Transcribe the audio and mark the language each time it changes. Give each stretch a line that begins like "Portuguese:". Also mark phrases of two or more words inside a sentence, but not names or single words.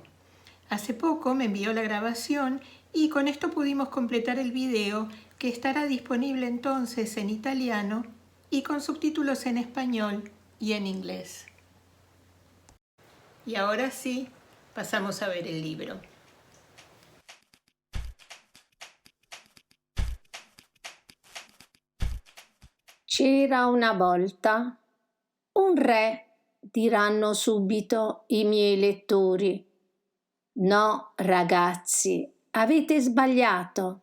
Spanish: Hace poco me envió la grabación y con esto pudimos completar el video que estará disponible entonces en italiano y con subtítulos en español y en inglés. Y ahora sí, pasamos a ver el libro.
Italian: C'era una volta un re, diranno subito i miei lettori. No, ragazzi, avete sbagliato.